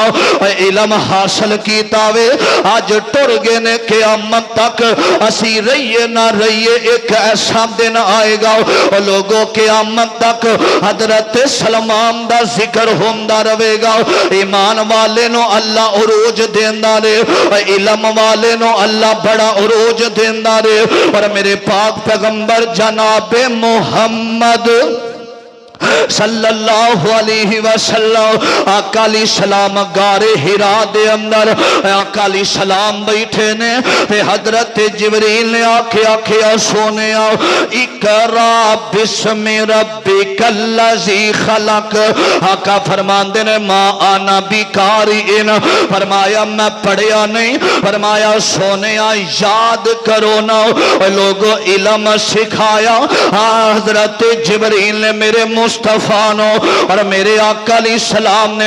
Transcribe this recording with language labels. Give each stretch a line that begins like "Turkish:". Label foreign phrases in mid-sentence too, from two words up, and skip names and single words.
Punjabi: علم حاصل کیتا وے اج ٹر گئے نے قیامت تک اسی رہیے نہ رہیے اک ایسا دن آئے گا لوگوں قیامت تک حضرت سلمان دا ذکر ہوندا رہے گا ایمان والے نوں اللہ عروج دیندا رے علم والے نوں اللہ بڑا عروج دیندا رے اور میرے پاک پیغمبر جنابِ محمد
Arabic: صلى الله عليه وسلم
Punjabi: آقا
Arabic: عليه السلام
Punjabi: غارِ حرا دے اندر آقا
Arabic: عليه السلام
Punjabi: بیٹھے نے تے حضرت جبریل نے آکھے سوہݨے
Arabic: اقرأ باسم ربك الذي خلق
Punjabi: آقا فرماندے نے
Arabic: ما أنا بقارئ
Punjabi: فرمایا میں پڑھیا نہیں فرمایا سوہݨے یاد کرو نہ لوگوں علم سکھایا حضرت جبریل نے میرے مصطفیٰ نوں اور میرے آقا
Arabic: عليه السلام
Punjabi: ने